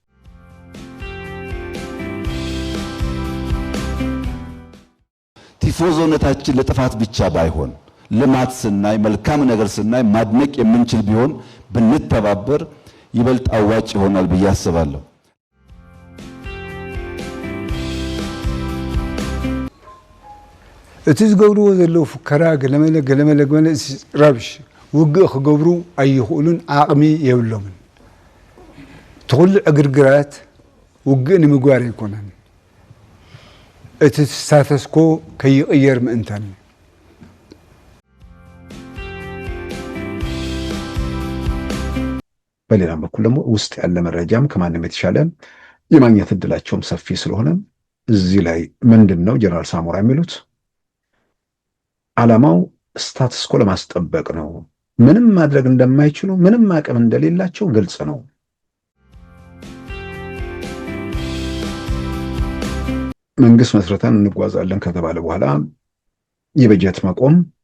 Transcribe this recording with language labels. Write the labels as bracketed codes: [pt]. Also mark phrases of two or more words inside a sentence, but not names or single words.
[am] ቲፎዞነታችን ለጥፋት ብቻ ባይሆን ልማት ስናይ መልካም ነገር ስናይ ማድነቅ የምንችል ቢሆን ብንተባበር ይበልጥ አዋጭ ይሆናል ብዬ አስባለሁ። [ti] እቲ ዝገብርዎ ዘለዉ ፉከራ ገለመለ ረብሽ ውግእ ክገብሩ ኣይኽእሉን ዓቕሚ የብሎምን። ትኩሉ ዕግርግራት ውግእ ንምግባር ኣይኮነን፣ እቲ ስታተስኮ ከይቕየር ምእንተን። [am] በሌላም በኩል ደግሞ ውስጥ ያለ መረጃም ከማንም የተሻለ የማግኘት እድላቸውም ሰፊ ስለሆነ እዚህ ላይ ምንድነው ጀነራል ሳሞራ የሚሉት? ዓላማው [en] status quo [am] ለማስጠበቅ ነው። ምንም ማድረግ እንደማይችሉ ምንም አቅም እንደሌላቸው ግልጽ ነው። መንግስት መስርተን እንጓዛለን ከተባለ በኋላ የበጀት መቆም፣